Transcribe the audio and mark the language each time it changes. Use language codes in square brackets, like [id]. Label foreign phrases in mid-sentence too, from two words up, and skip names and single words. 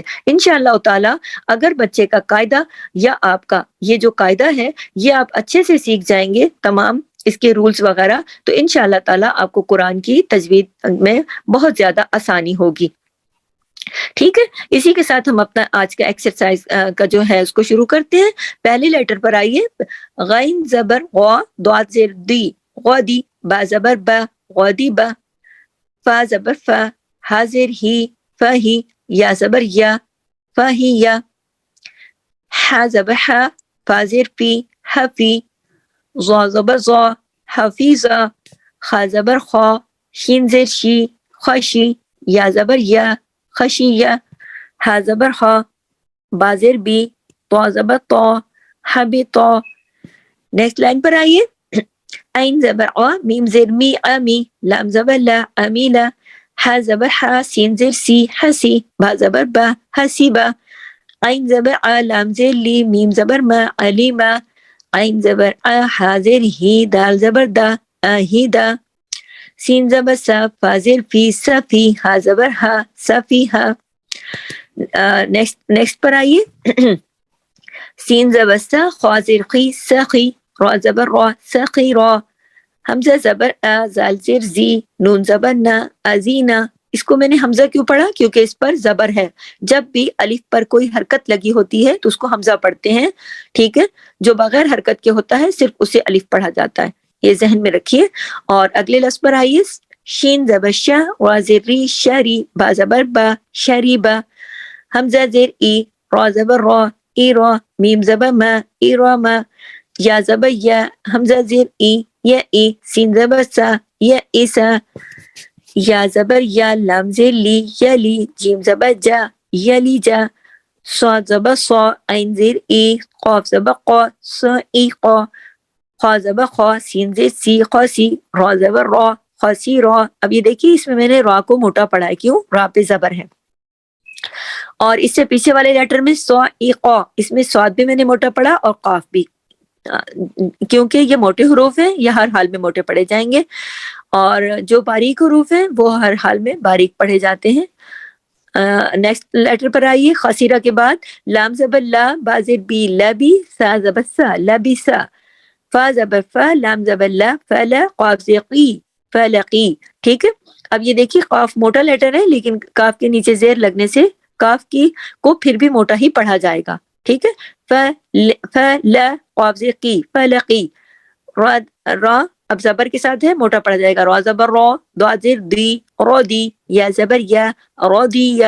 [ur] انشاءاللہ تعالی اگر بچے کا قاعدہ یا آپ کا یہ جو قاعدہ ہے یہ آپ اچھے سے سیکھ جائیں گے، تمام اس کے رولز وغیرہ، تو انشاءاللہ تعالی آپ کو قرآن کی تجوید میں بہت زیادہ آسانی ہوگی، ٹھیک ہے۔ اسی کے ساتھ ہم اپنا آج کا ایکسرسائز کا جو ہے اس کو شروع کرتے ہیں۔ پہلے لیٹر پر آئیے، غین زبر غا، ضاد زیر دی، غادی، با زبر با، غادی با، فا زبر فا، ہا زیر ہی، فہی، یا زبر یا، فہی یا، ہا زبر ہا، فا زیر فی، حفی، ظا زبر ظا، حفیظا، خا زبر خا، شین زیر شی، خشی، یا زبر یا، خشی یا، ہا زبر خا، با زیر بی، طا زبر طا، حبی طا۔ نیکسٹ لائن پر آئیے، عین زبر آ، میم زیر می، امی، لام زبر لا، امیلا، ہا زبر ہا، سین زیر سی، حسی، با زبر با، حسیبا، عین زبر آ، لام زیر لی، میم زبر ما، علیما، عین زبر آ، ہا زیر ہی، دال زبر دا، آہیدا، سین زبر سا، فا زیر فی، صفی، ہا زبر ہا، صفیہا۔ نیکسٹ پر آئیے، سین زبر سا، خا زیر خی، سخی، را زبر را، سخی را، حمزہ زبر ا، زال زیر زی، نون زبر نا، ازینا۔ اس کو میں نے حمزہ کیوں پڑھا؟ کیونکہ اس پر زبر ہے، جب بھی الف پر کوئی حرکت لگی ہوتی ہے تو اس کو حمزہ پڑھتے ہیں، ٹھیک ہے، جو بغیر حرکت کے ہوتا ہے صرف اسے الف پڑھا جاتا ہے، یہ ذہن میں رکھیے۔ اور اگلے لفظ پر آئیے، شین زبر شا، را زیر ری، شری، با زبر با، شریبا، حمزہ زیر ای، را زبر را، ای را، میم زبر ما، ای را ما، یا زبر یا، حمزہ زیر ای، یا ای، سین زبر سا، یا ایسا، یا زبر یا، لام زیر لی، یلی، جیم زبر جا، یلی جا، صاد زبر صا، عین زیر ای، قاف زبر قا، سا ای قا، خا زبر خا، سین زیر سی، خاسی، را زبر را، خاسی را۔ اب یہ دیکھیے اس میں میں نے را کو موٹا پڑھا ہے، کیوں؟ را پہ زبر ہے۔ اور اس سے پیچھے والے لیٹر میں سو ای قا، اس میں سواد بھی میں نے موٹا پڑھا اور قاف بھی، کیونکہ یہ موٹے حروف ہیں، یہ ہر حال میں موٹے پڑھے جائیں گے، اور جو باریک حروف ہیں وہ ہر حال میں باریک پڑھے جاتے ہیں۔ نیکسٹ لیٹر پر آئیے، خسیرہ کے بعد لام زبر لا، با زیر بی، لبی، سا زبر سا، لبسا، فا زبر فا، لام زبر لا، فلا، قاف زیر قی، فلقی، ٹھیک ہے۔ اب یہ دیکھیے قاف موٹا لیٹر ہے، لیکن کاف کے نیچے زیر لگنے سے کاف کی کو پھر بھی موٹا ہی پڑھا جائے گا، ٹھیک ہے۔ فلا، قاف زیر قی، فلقی، را اب زبر کے ساتھ ہے، موٹا پڑ جائے گا، را زبر را، دعا زیر دی، رو دی، یا زبر یا، رو دی یا۔